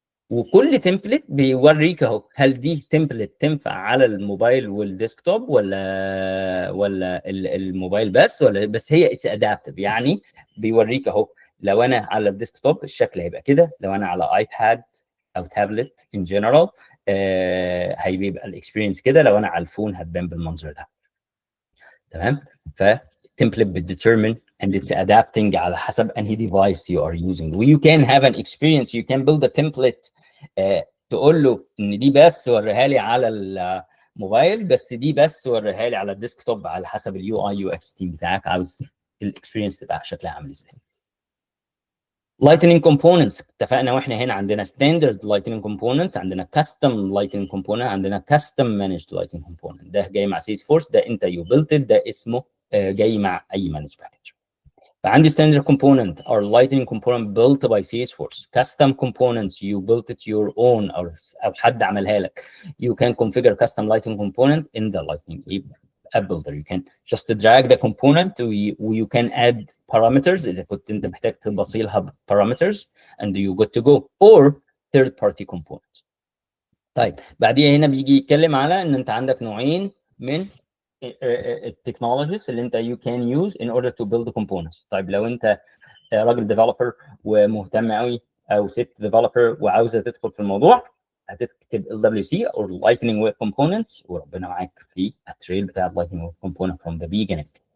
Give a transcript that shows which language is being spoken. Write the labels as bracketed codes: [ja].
[ar] وكل تمبلت بيوريك اهو هل دي تمبلت تنفع على الموبايل والديسكتوب ولا الموبايل بس، ولا بس هي اتس ادابتيف. يعني بيوريك اهو لو انا على الديسكتوب الشكل هيبقى كده، لو انا على ايباد او تابلت ان جنرال هيبقى الاكسبيرينس كده، لو انا على الفون هتبان بالمنظر ده. تمام؟ ف template بتdetermine [en] and it's adapting [ar] على حسب انهي device [en] you are using. You can have an experience, you can build a template [ar] تقول له ان دي بس وريها لي على الموبايل، بس دي بس وريها لي على الديسكتوب، على حسب اليو اي يو اكس تيم بتاعك عاوز الاكسبيرينس تبقى شكلها عامل ازاي. Lightning components اتفقنا واحنا هنا عندنا standard lightning components، عندنا custom lightning component، عندنا custom managed lightning component. ده جاي مع Salesforce، ده انت [en] you built it، [ar] ده اسمه جاي مع اي managed package. [en] فعندي standard component or lightning component built by Salesforce. Custom components you built it your own [ar] او حد عملها لك. [en] You can configure custom lightning component in the lightning app builder. You can just drag the component you can add parameters [ar] اذا كنت انت محتاج تبصي لها [en] parameters and you good to go or third party components. [ar] طيب بعديها هنا بيجي يتكلم على ان انت عندك نوعين من التكنولوجيز اللي انت [en] you can use in order to build the components. [ar] طيب لو انت راجل ديفلوبر ومهتم قوي او ست ديفلوبر وعاوزه تدخل في الموضوع، هتكتب LWC or Lightning Web Components وربنا معاك في التريل بتاع Lightning Web Component [en] from the beginning.